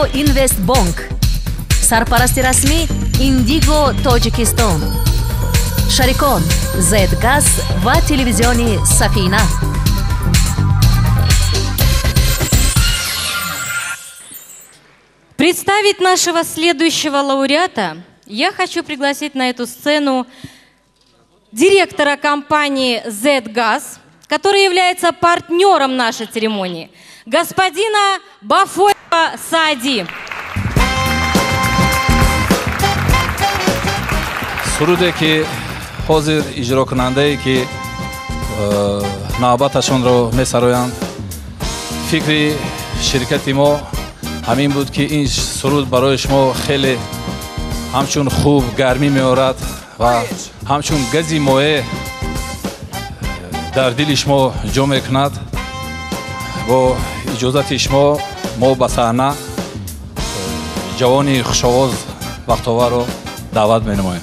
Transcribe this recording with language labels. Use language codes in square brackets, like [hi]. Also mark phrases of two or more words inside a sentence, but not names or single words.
[tg] Инвест Банк, Сарпарасти расмӣ Индиго Тоҷикистон, Шарикон Z-Gaz ва телевизиони Сафина. [ru] Представить нашего следующего лауреата я хочу пригласить на эту сцену директора компании Z-Gaz, который является партнером нашей церемонии, господина Бафоева Саади. [tg] суруде ки ҳозир иҷрокунандае ки навбаташонро месароянд, фикри ширкати мо ҳамин буд ки ин суруд барои шумо хеле ҳамчун хуб гармӣ меорад ва ҳамчун гази моеъ дар дили шумо ҷо мекунад. бо иҷозати шумо мо ба саҳна ҷавони хушовоз Бахтоварро даъват менамоем.